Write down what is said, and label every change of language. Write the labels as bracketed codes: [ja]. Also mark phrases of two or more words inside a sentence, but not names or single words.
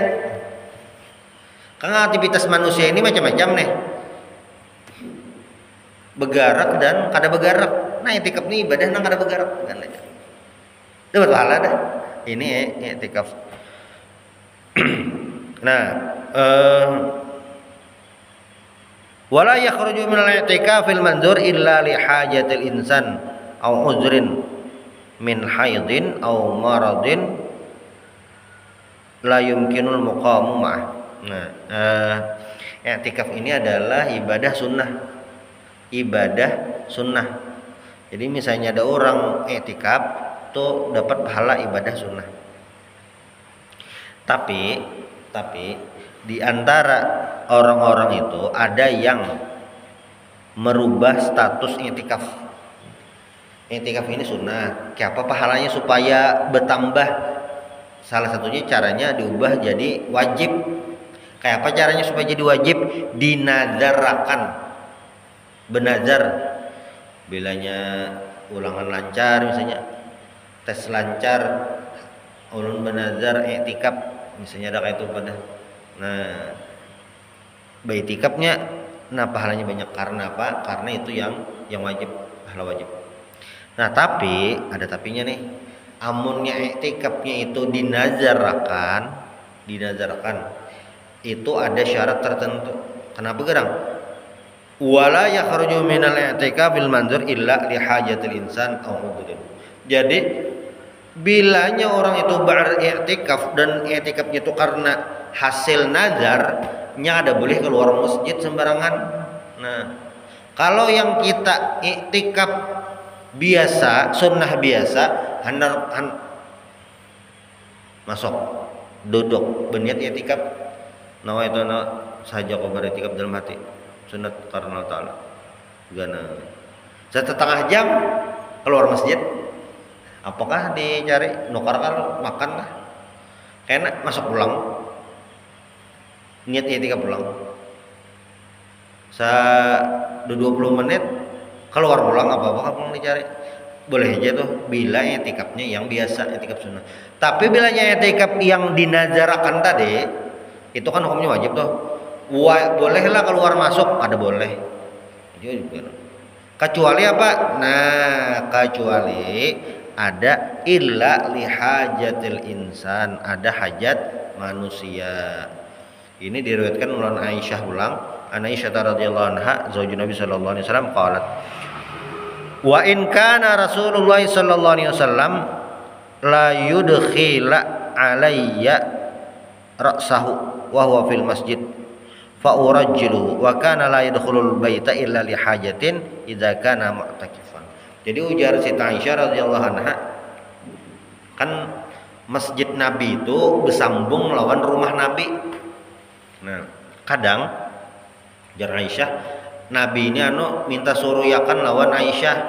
[bjn] Karena aktivitas manusia ini macam-macam nih. Begarak dan kada begarak. Nah, i'tikaf ini ibadah nang kada begarak, begana aja. Dapat pahala dah. Ini i'tikaf. Nah, [ar] ولا يخرج من الاعتكاف المنذور إلا لحاجة الإنسان أو عذر من حيض أو مرض لا يمكن المقام معه. [bjn] Nah, i'tikaf ini adalah ibadah sunnah. Ibadah sunnah. Jadi misalnya ada orang i'tikaf tuh dapat pahala ibadah sunnah. Tapi di antara orang-orang itu ada yang merubah status i'tikaf. I'tikaf ini sunnah. Kayak apa pahalanya supaya bertambah? Salah satunya caranya diubah jadi wajib. Kayak apa caranya supaya jadi wajib? Dinazarakan. Benazar. Bilanya ulangan lancar misalnya, tes lancar, ulun benazar i'tikaf misalnya ada kayak itu pada. Nah, i'tikafnya nah pahalanya banyak karena apa? Karena itu yang wajib, pahala wajib. Nah, tapi ada tapinya nih. Amunnya i'tikafnya itu dinazarakan, itu ada syarat tertentu. Kenapa gerang? [ar] ولا يخرج من الاعتكاف المنذور إلا لحاجة الإنسان أو عذر. [bjn] Jadi bilanya orang itu beriktikaf dan i'tikafnya itu karena hasil nazarnya ada boleh keluar masjid sembarangan. Nah, kalau yang kita i'tikaf biasa, sunnah biasa, masuk duduk berniat i'tikaf nawaitu saja kau beriktikaf dalam hati sunat karena Allah Ta'ala gana setengah jam keluar masjid, apakah dicari nukar kan makan lah enak masuk pulang niat i'tikaf pulang 20 menit keluar pulang apa pulang dicari boleh aja tuh bila i'tikafnya yang biasa i'tikaf sunnah. Tapi bilanya i'tikaf yang dinazarakan tadi itu kan hukumnya wajib tuh. Bolehlah keluar masuk ada boleh. Kecuali apa? Nah, kecuali ada [ar] إلا لحاجة الإنسان, [bjn] ada hajat manusia. Ini diriwayatkan oleh Aisyah ulang, [ar] Aisyah رضي الله عنها زوج النبي صلى الله عليه وسلم قالت وإن كان رسول الله صلى الله عليه وسلم لا يدخل علي رأسه وهو في المسجد فأرجله وكان لا يدخل البيت إلا لحاجة إذا كان معتكفا. [bjn] Jadi ujar Siti Aisyah [ar] رضي الله عنها, [bjn] kan masjid Nabi itu bersambung melawan rumah Nabi. Nah, kadang ujar Aisyah, Nabi ini minta suruh yakan lawan Aisyah.